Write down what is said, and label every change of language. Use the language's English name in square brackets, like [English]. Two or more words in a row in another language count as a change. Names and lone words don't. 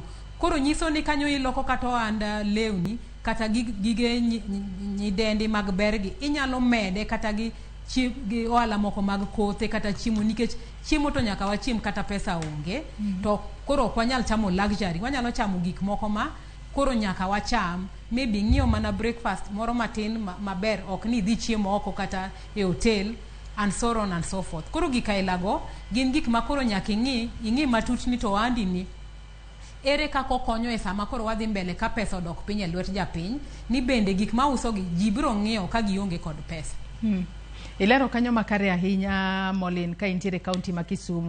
[Luo (Kenya and Tanzania)] Koro nyiso ni kanyo iloko kata ohand lewni kata gige nyidendi mag bergi, inyalo mede kata gi ohala moko mag kothe kata chiemo, nikech chiemo to nyaka wachiem kata pesa onge. To koro ok wanyal chamo luxury, wanyalo chamo gik moko ma koro nyaka wacham, maybe ng'iewo mana breakfast moro matin maber, ok ni dhi chiemo oko kata e hotel, [English] and so on and so forth. [Luo (Kenya and Tanzania)] Koro gik ailago gin gik ma koro nyaka ing'i matut ni to ohandi ni ere kaka okonyo e sama koro wadhi mbele ka pesa odok piny e lwet japiny, ni bende gik ma uso gi ji biro ng'iewo ka gionge kod pesa. Ilero kanyo makare ahinya Molin ka intiere kaunti ma Kisumu.